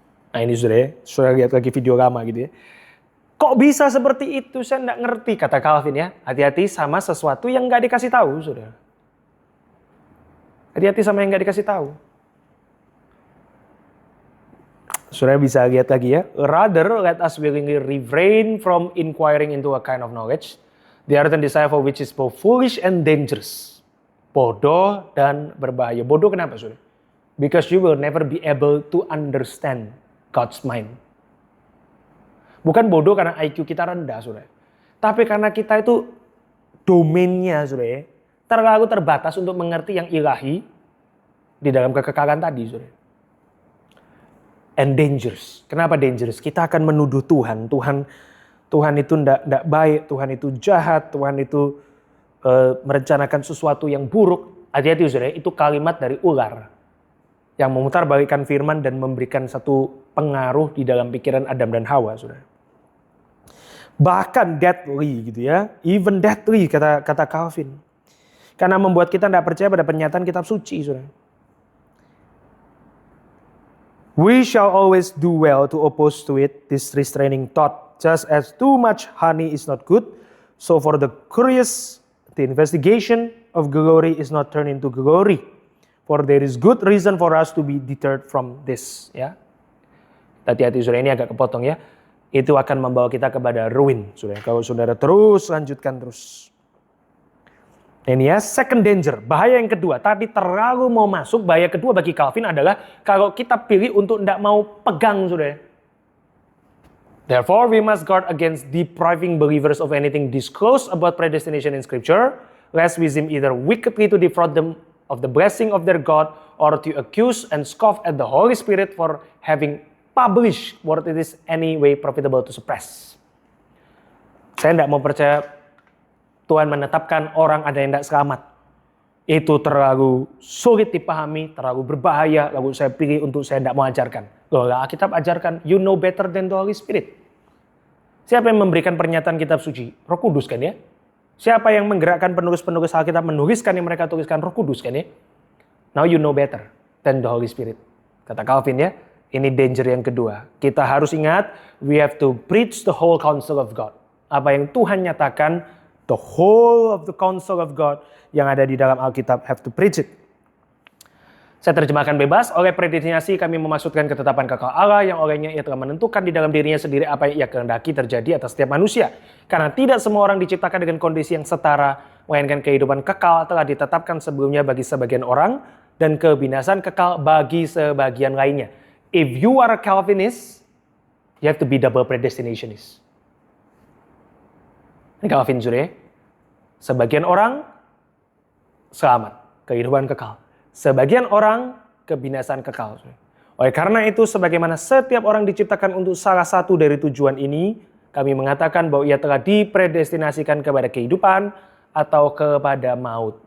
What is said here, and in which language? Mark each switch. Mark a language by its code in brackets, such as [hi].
[id] Nah ini sudah lihat lagi video lama gitu ya. Kok bisa seperti itu? Saya tidak ngerti, kata Calvin ya. Hati-hati sama sesuatu yang nggak dikasih tahu, saudara. Hati-hati sama yang nggak dikasih tahu. Saudara bisa lihat lagi ya. [en] Rather, let us willingly refrain from inquiring into a kind of knowledge, the ardent desire for which is both foolish and dangerous. [id] Bodoh dan berbahaya. Bodoh kenapa, saudara? [en] Because you will never be able to understand God's mind. [id] Bukan bodoh karena IQ kita rendah, saudara. Tapi karena kita itu domainnya, saudara, terlalu terbatas untuk mengerti yang ilahi di dalam kekekalan tadi, saudara. [en] And dangerous. [id] Kenapa dangerous? Kita akan menuduh Tuhan. Tuhan itu tidak baik, Tuhan itu jahat, Tuhan itu merencanakan sesuatu yang buruk. Hati-hati, saudara, itu kalimat dari ular yang memutarbalikkan firman dan memberikan satu pengaruh di dalam pikiran Adam dan Hawa, saudara. Bahkan deadly gitu ya, [en] even deadly [id] kata Calvin. Karena membuat kita tidak percaya pada penyataan kitab suci, saudara. [en] We shall always do well to oppose to it this restraining thought, just as too much honey is not good, so for the curious, the investigation of glory is not turned into glory. For there is good reason for us to be deterred from this. [id] Ya, hati-hati, saudara, ini agak kepotong ya. Itu akan membawa kita kepada ruin, saudara. Kalau saudara terus lanjutkan terus. Ini ya, [en] second danger, [id] bahaya yang kedua. Tadi terlalu mau masuk, bahaya kedua bagi Calvin adalah kalau kita pilih untuk tidak mau pegang, saudara. [en] Therefore, we must guard against depriving believers of anything disclosed about predestination in Scripture, lest we seem either wickedly to defraud them of the blessing of their God, or to accuse and scoff at the Holy Spirit for having published what it is any way profitable to suppress. [id] Saya tidak mau percaya Tuhan menetapkan orang ada yang tidak selamat. Itu terlalu sulit dipahami, terlalu berbahaya, lalu saya pilih untuk saya tidak mau ajarkan. Loh, Alkitab ajarkan, [en] you know better than the Holy Spirit. [id] Siapa yang memberikan pernyataan kitab suci? Roh Kudus kan ya? Siapa yang menggerakkan penulis-penulis Alkitab menuliskan yang mereka tuliskan? Roh Kudus kan ya? [en] Now you know better than the Holy Spirit. [id] Kata Calvin ya, ini danger yang kedua. Kita harus ingat, [en] we have to preach the whole counsel of God. [id] Apa yang Tuhan nyatakan, [en] the whole of the counsel of God [id] yang ada di dalam Alkitab, [en] have to preach it. [id] Saya terjemahkan bebas, oleh predestinasi kami memaksudkan ketetapan kekal Allah yang olehnya ia telah menentukan di dalam dirinya sendiri apa yang ia kehendaki terjadi atas setiap manusia. Karena tidak semua orang diciptakan dengan kondisi yang setara, melainkan kehidupan kekal telah ditetapkan sebelumnya bagi sebagian orang dan kebinasan kekal bagi sebagian lainnya. [en] If you are a Calvinist, you have to be double predestinationist. [id] Ini Calvin, saudara. Sebagian orang selamat, kehidupan kekal. Sebagian orang kebinasaan kekal. Oleh karena itu, sebagaimana setiap orang diciptakan untuk salah satu dari tujuan ini, kami mengatakan bahwa ia telah dipredestinasikan kepada kehidupan atau kepada maut.